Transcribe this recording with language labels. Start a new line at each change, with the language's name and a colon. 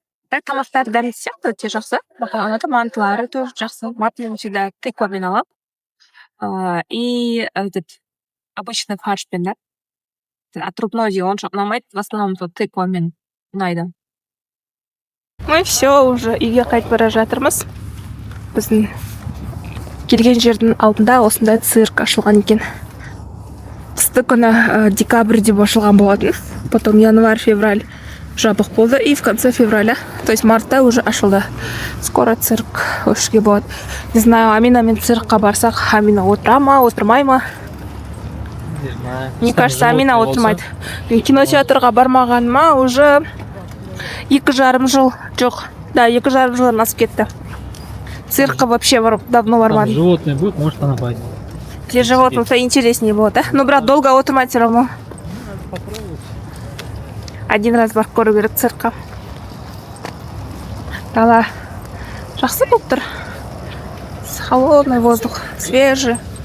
Kazakh: Тамақтары дәмді сияқты, өте жақсы. Махаланы мантылары тоже жақсы. Мантыны всегда тыквамен аламын.
Russian: И этот обычный фаршпен, да.
Kazakh: Отрубной деген онша ұнамайды.
Russian: В основном
Kazakh: тыквамен ұнайды.
Russian: Мы все уже
Kazakh: үйге қайтып бара жатырмыз. Біздің келген жердің алдында осындай цирк ашылған екен. Қысты күні декабрьде ашылған болатын.
Russian: Потом январь, февраль
Kazakh: жабық болды.
Russian: И в конце февраля, то есть мартта уже
Kazakh: ашылды.
Russian: Скоро
Kazakh: цирк өшіге болады.
Russian: Не знаю,
Kazakh: Аминамен циркқа барсақ, Амина отыра ма, отырмай ма?
Russian: Не знаю. Мне кажется,
Kazakh: Амина отырмайды. Кинотеатрға бармағаныма
Russian: уже
Kazakh: 2,5 жыл жоқ. Да, 2,5 жылдан асып кетті. Циркқа вообще давно бармадым.
Russian: Животное будет, может она пойдет. Где животное-то интереснее было, да? Ну, брат, долго
Kazakh: отырмайды
Russian: все равно.
Kazakh: Один раз барып көру керек циркқа. Дала жақсы болып тұр.
Russian: Холодный воздух, свежий.